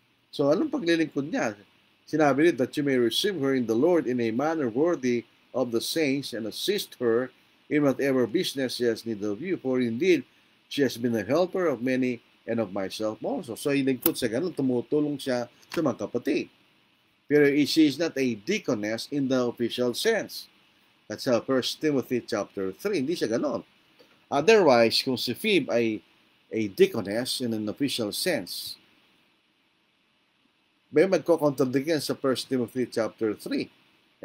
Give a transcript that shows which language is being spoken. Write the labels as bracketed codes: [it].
[tl] So anong paglilingkod niya? Sinabi niya [en] that you may receive her in the Lord in a manner worthy of the saints and assist her in whatever business she has need of you. For indeed, she has been a helper of many and of myself also. [tl] So, ilingkod sa ganun, tumutulong siya sa mga kapatid. [en] Pero she is not a deaconess in the official sense. That's 1 Timothy chapter 3. [tl] Hindi siya ganun. Otherwise, kung si Phoebe ay [en] a deaconess in an official sense, [tl] may magkocontradict yan sa 1 Timothy chapter 3.